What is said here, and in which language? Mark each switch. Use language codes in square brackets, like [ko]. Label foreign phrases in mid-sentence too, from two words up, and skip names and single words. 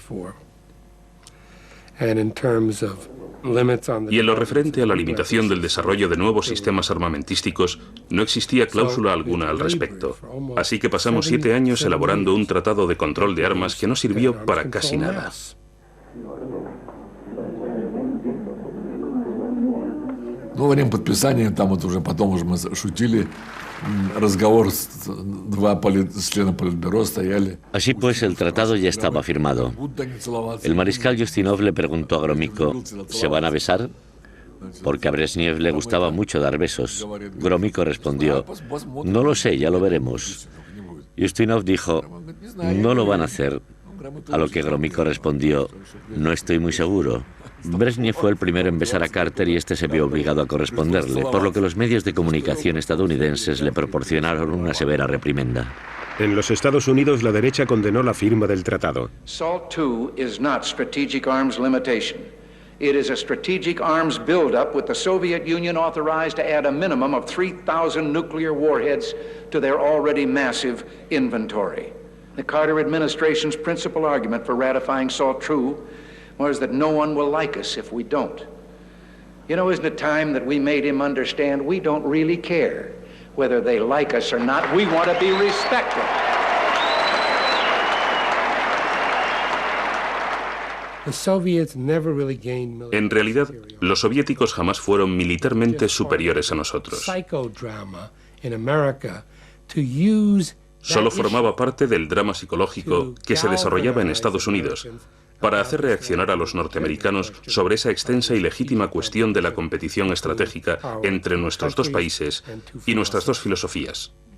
[es] Y en lo referente a la limitación del desarrollo de nuevos sistemas armamentísticos, no existía cláusula alguna al respecto. Así que pasamos 7 años elaborando un tratado de control de armas que no sirvió para casi nada. [ru] Ну, во время подписания, там вот уже потом уже мы шутили, разговор, два члена Политбюро стояли. [es] Así pues, el tratado ya estaba firmado. El mariscal Ustinov le preguntó a Gromyko: ¿se van a besar? Porque a Brezhnev le gustaba mucho dar besos. Gromyko respondió: no lo sé, ya lo veremos. Ustinov dijo: no lo van a hacer. A lo que Gromyko respondió: no estoy muy seguro. Brezhnev fue el primero en besar a Carter y este se vio obligado a corresponderle, por lo que los medios de comunicación estadounidenses le proporcionaron una severa reprimenda. En los Estados Unidos, la derecha condenó la firma del tratado. [en] SALT II is not strategic arms limitation. It is a strategic arms buildup with the Soviet Union authorized to add a minimum of 3,000 nuclear warheads to their already massive inventory. The Carter administration's principal argument for ratifying SALT II was that no one will like us if we don't. You know, isn't it time that we made him understand we don't really care whether they like us or not? We want to be respected. [es] En realidad, los soviéticos jamás fueron militarmente superiores a nosotros. Solo formaba parte del drama psicológico que se desarrollaba en Estados Unidos para hacer reaccionar a los norteamericanos sobre esa extensa y legítima cuestión de la competición estratégica entre nuestros dos países y nuestras dos filosofías.